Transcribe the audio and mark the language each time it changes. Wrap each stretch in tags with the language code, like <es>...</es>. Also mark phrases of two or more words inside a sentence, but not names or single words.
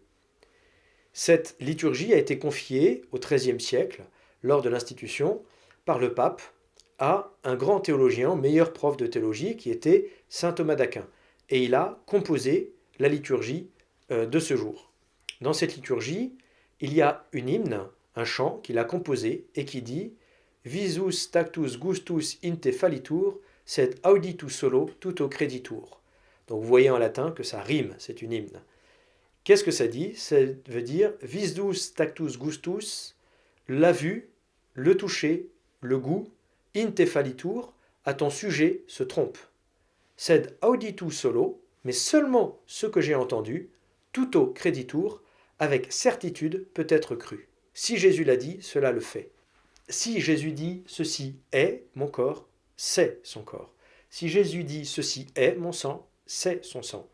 <fr>Cette liturgie a été confiée au XIIIe siècle, lors de l'institution, par le pape, à un grand théologien, meilleur prof de théologie, qui était saint Thomas d'Aquin. Et il a composé la liturgie de ce jour. Dans cette liturgie, il y a une hymne, un chant qu'il a composé et qui dit «</fr> <la>Visus tactus gustus in te fallitur, sed auditus solo tuto creditur ».</la> <fr>Donc vous voyez en latin que ça rime, c'est une hymne. Qu'est-ce que ça dit? Ça veut dire «</fr> <la>Visus tactus gustus</la> <fr>», la vue, le toucher, le goût,</fr> <la>in te fallitur,</la> <fr>à ton sujet se trompe.</fr> <la>Sed auditus solo,</la> <fr>mais seulement ce que j'ai entendu,</fr> <la>tuto creditur,</la> <fr>avec certitude peut être cru. Si Jésus l'a dit, cela le fait. Si Jésus dit ceci est mon corps, c'est son corps. Si Jésus dit ceci est mon sang, c'est son sang.</fr>